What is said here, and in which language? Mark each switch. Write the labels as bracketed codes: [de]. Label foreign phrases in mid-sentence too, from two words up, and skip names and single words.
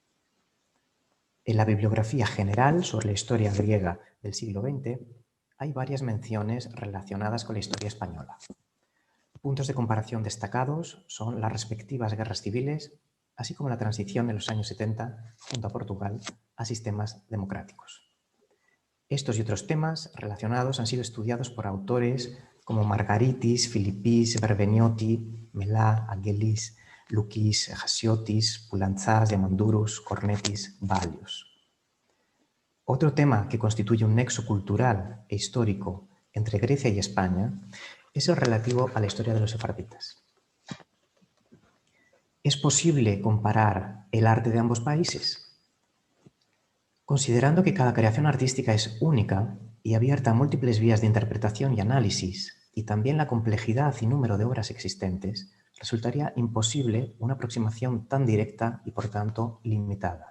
[es] En la bibliografía general sobre la historia griega del siglo XX hay varias menciones relacionadas con la historia española. Puntos de comparación destacados son las respectivas guerras civiles, así como la transición en los años 70 junto a Portugal a sistemas democráticos. Estos y otros temas relacionados han sido estudiados por autores como Margaritis, Filippis, Berbenioti, Melá, Angelis, Lukis, Hasiotis, Poulantzas, Diamandouros, Cornetis, Valios. Otro tema que constituye un nexo cultural e histórico entre Grecia y España es el relativo a la historia de los sefarditas. ¿Es posible comparar el arte de ambos países? Considerando que cada creación artística es única y abierta a múltiples vías de interpretación y análisis, y también la complejidad y número de obras existentes, resultaría imposible una aproximación tan directa y, por tanto, limitada.